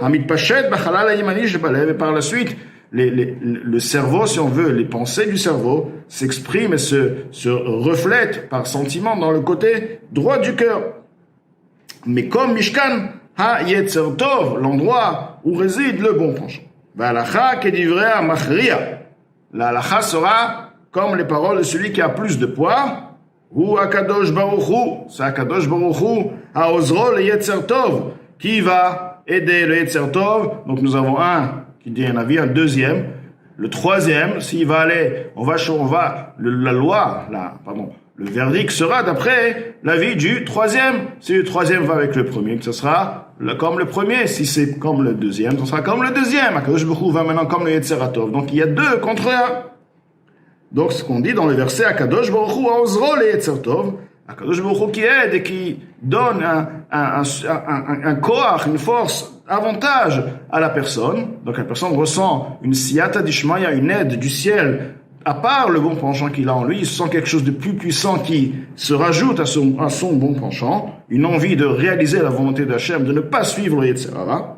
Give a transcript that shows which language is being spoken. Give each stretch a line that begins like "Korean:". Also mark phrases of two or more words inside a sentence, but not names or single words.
French: Et par la suite, le cerveau, si on veut, les pensées du cerveau s'expriment et se reflètent par sentiment dans le côté droit du cœur. Mais comme
Hebrew: משכן היצר טוב,
French: l'endroit où réside le bon penchant. La halacha sera comme les paroles de celui qui a plus de poids, ou
Hebrew: הקדוש ברוך הוא,
French: c'est
Hebrew: הקדוש ברוך הוא, העוזרו ל יצר טוב,
French: qui va aider le
Hebrew: יצר טוב.
French: Donc nous avons un qui dit un avis, un deuxième, le troisième, s'il va aller, le verdict sera d'après l'avis du troisième. Si le troisième va avec le premier, ce sera comme le premier. Si c'est comme le deuxième, ce sera comme le deuxième.
Hebrew: הקדוש ברוך הוא
French: va maintenant comme le
Hebrew: יצר טוב.
French: Donc il y a deux contre un. Donc ce qu'on dit dans le verset
Hebrew: הקדוש ברוך הוא העוזרו ל יצר טוב, הקדוש ברוך הוא
French: qui aide et qui donne un koach, une force, avantage à la personne. Donc la personne ressent une
Aramaic: סייעתא דשמיא,
French: une aide du ciel, à part le bon penchant qu'il a en lui, il sent quelque chose de plus puissant qui se rajoute à son bon penchant, une envie de réaliser la volonté d'Hachem, de ne pas suivre le
Hebrew: יצר הרע.